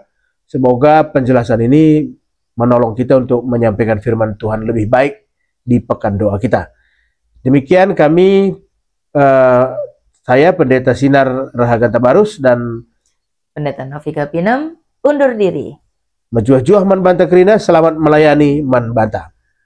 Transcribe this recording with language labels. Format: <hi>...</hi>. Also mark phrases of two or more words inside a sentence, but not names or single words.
<id>Semoga penjelasan ini menolong kita untuk menyampaikan firman Tuhan lebih baik di pekan doa kita. Demikian kami, saya Pendeta Sinar Rahaga Tabarus dan Pendeta Novika Pinem undur diri.</id> <btx>Majuah-juah Man Banta Kerina,</btx> <id>selamat melayani</id> <btx>Man Banta.</btx>